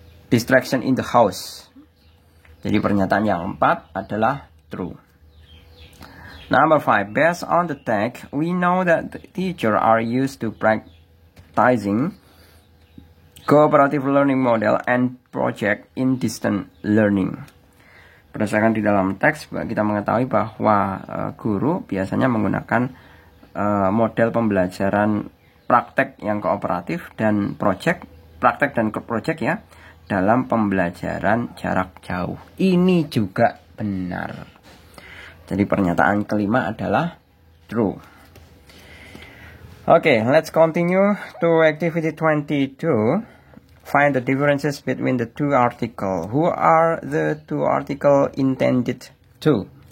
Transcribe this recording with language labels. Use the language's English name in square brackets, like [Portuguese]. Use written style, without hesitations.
[English] Distraction in the house. [Indonesian] Jadi pernyataan yang 4 adalah true. [English] Number 5, based on the text, we know that the teachers are used to practicing cooperative learning model and project in distant learning. [Indonesian] Berdasarkan di dalam teks, kita mengetahui bahwa guru biasanya menggunakan model pembelajaran praktek yang kooperatif dan praktek dan project ya, dalam pembelajaran jarak jauh. Ini juga benar. Jadi pernyataan kelima adalah true. [English] Okay, let's continue to activity 22. Find the differences between the two articles. Who are the two articles intended to?